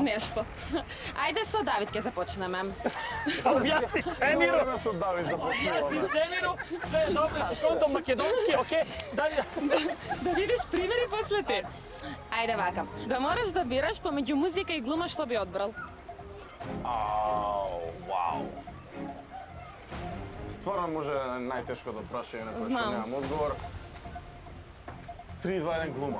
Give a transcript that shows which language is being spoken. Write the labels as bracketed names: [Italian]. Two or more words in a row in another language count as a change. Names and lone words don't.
[Macedonian] Нешто. Ајде со Давид ќе започнеме. [Serbian] objasni Semiru. [Macedonian] Мораме со Давид започнуваме. [Serbian] Semiru, sve je dobro sa kontom makedonski, okej, dalje. [Macedonian] Да видиш примери после ти. Ајде вака. Да мораш да бираш помеѓу музика и глума, што би одбрал? Вау. Стварно може најтешкото прашање на кој што Знам. немам одговор. 3, 2, 1 глума.